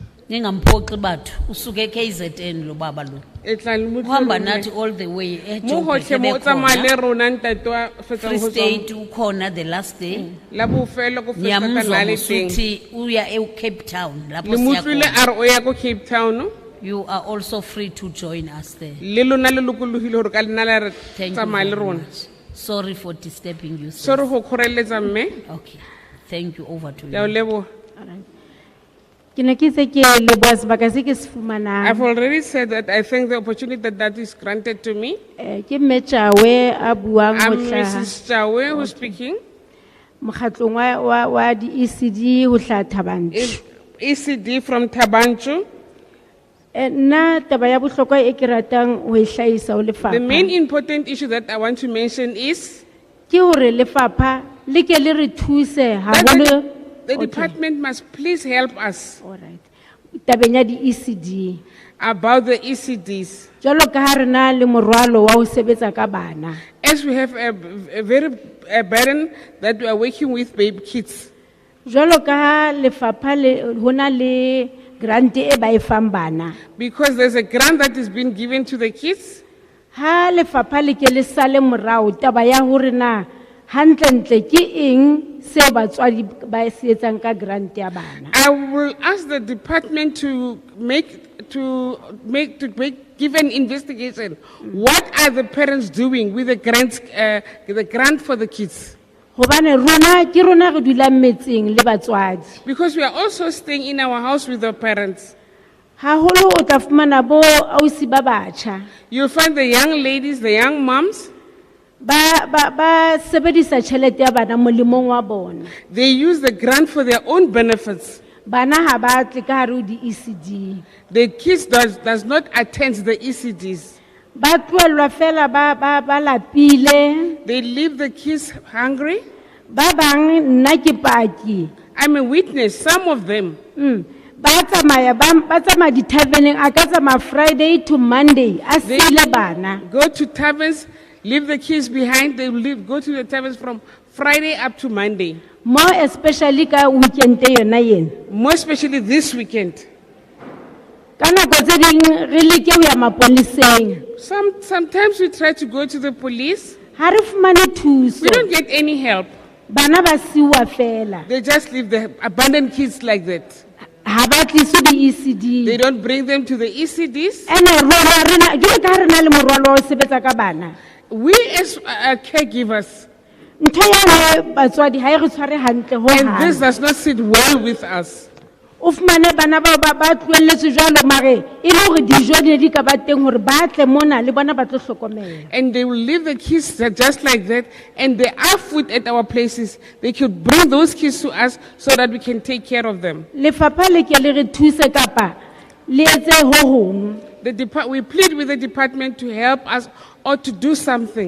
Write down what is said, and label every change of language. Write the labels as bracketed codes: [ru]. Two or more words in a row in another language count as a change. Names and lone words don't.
[zu] Ningamphoqi bathu usuke KZN lo baba lo. [st] E tla le mo [zu] Uhamba [st] tlolong [zu] nathi [st] le. [en] all the way [st] Mo hohle mo tsamaya le rona ntate wa fetsang Free ho tswa [en] State ukhona the last day. [st] la bofelo go fetsa ka [zu] Niyamuzwa [st] nna le teng. [zu] ngosuthi uya Cape Town lapho [st] Le [zu] siya [st] motlile [zu] khona. [st] a re o ya ko Cape Town. [en] You are also free to join us there. [st] Le lona le lokolohile hore ka lena la re [en] Thank you [st] tsamaya le [en] very [st] rona. [en] much. Sorry for disturbing you. sir. [st] Sorry go kgoreletsa mme. [en] Okay. Thank you. Over to [st] Ke a o [en] you. [st] leboha. Ke ne ke se ke leboha sebaka se ke se fumanang. [en] I've already said that I thank the opportunity that is granted to me. [st] Ke Mmetjawe a buang ho [en] I'm [st] hlaha [en] Mrs. Chawe who's speaking. [st] mokgatlong wa di ECD ho hlaha Thabanchu. [en] ECD from Tabanchu. [st] Nna taba ya bohlokwa e ke ratang ho e hlahisa ho [en] The main [st] lefapha [en] important issue that I want to mention is [st] ke hore lefapha le ke le re thuse [en] that [st] haholo. [en] the Okay. department must please help us All right. [st] Tabeng ya di ECD. [en] about the ECDs. [st] Jwalo ka ha re na le morwalo wa ho sebetsa ka bana. [en] As we have a very burden that we are working with baby kids. [st] Jwalo ka ha lefapha le hona le grant e ba e fang bana. [en] Because there's a grant that is being given to the kids. [st] Ha lefapha le ke le sale morao taba ya hore na hantle ke eng se batswadi ba se etsang ka grant ya bana. [en] I will ask the department to give an investigation. What are the parents doing with the grant for the kids? [st] Hobane rona ke rona re dulang metseng le batswadi. [en] Because we are also staying in our house with the parents. [st] Haholo o tla fumana bo ausi ba batjha. [en] You'll find the young ladies, the young moms, [st] Ba sebedisa tjhelete ya bana molemong wa bona. [en] they use the grant for their own benefits. [st] Bana ha ba tle ka hare ho di ECD. [en] The kids does not attend the ECDs. [st] Ba tlohelwa fela ba lapile. [en] They leave the kids hungry. [st] Ba bang nna ke paki. [en] I'm a witness, some of them. [st] Ba tsamaya di taverneng a ka tsamaya [en] Friday to Monday [st] a sile bana. [en] Go to taverns, leave the kids behind. They go to the taverns from Friday up to Monday. More especially [st] ka weekend e yona yen. [en] More especially this weekend. [st] Ka nako tse ding re leke ho ya maponeseng. [en] Sometimes we try to go to the police. [st] Ha re fumane thuso. [en] We don't get any help. [st] Bana ba siwa fela. [en] They just leave the abandoned kids like that. [st] Ha ba tliswe di ECD. [en] They don't bring them to the ECDs. [st] Rona jwalo ka ha re na le morwalo wa ho sebetsa ka bana. [en] We as caregivers, [st] Ntho ya batswadi ha e re tshware hantle ho [en] and this [st] hang. [en] does not sit well with us. [st] O fumane bana ba tlohelletswe jwalo mare e le hore dijo di ne di ka ba teng hore ba tle mona le bona ba tlo hlokomela. [en] And they will leave the kids just like that, and there are food at our places. They could bring those kids to us so that we can take care of them. [st] Lefapha le ke le re thuse kapa le etse ho hong. [en] We plead with the department to help us or to do something.